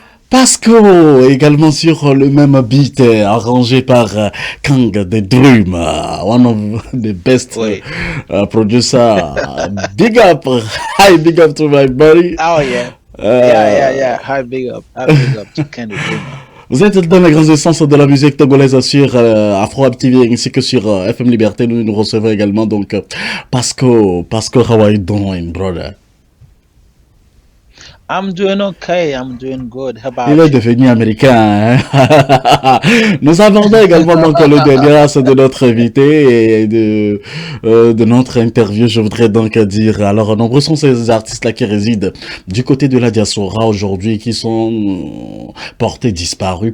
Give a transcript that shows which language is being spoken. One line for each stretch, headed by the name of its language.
French: Pasco, également sur le même beat, arrangé par Kang the Dream,
English: one of the best producer. Big up, hi, big up to my buddy. Oh yeah. Yeah. Hi, big up to Kang the Dream.
French: Vous êtes dans les grands essences de la musique togolaise sur Afro TV ainsi que sur FM Liberté. Nous recevons également donc Pasco,
English: how are you doing, brother? I'm doing okay, I'm doing good. How about
French: Il est
English: you?
French: devenu américain. Hein? Nous abordons également donc le dernier as de notre invité et de notre interview. Je voudrais donc dire, alors nombreux sont ces artistes-là qui résident du côté de la diaspora aujourd'hui, qui sont portés disparus.